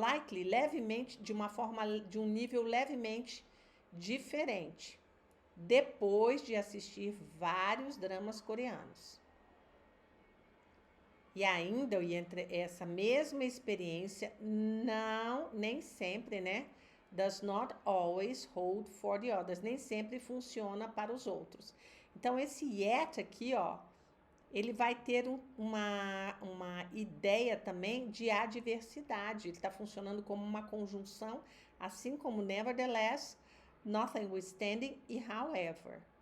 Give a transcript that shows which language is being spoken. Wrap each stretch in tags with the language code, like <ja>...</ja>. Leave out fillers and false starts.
<pt>levemente, de um nível levemente diferente, depois de assistir vários dramas coreanos. E ainda, entre essa mesma experiência, nem sempre, né?</pt> <en>Does not always hold for the others.</en> <pt>Nem sempre funciona para os outros. Então, esse yet aqui, ó, ele vai ter uma ideia também de adversidade. Ele está funcionando como uma conjunção, assim como nevertheless, notwithstanding e however.</pt>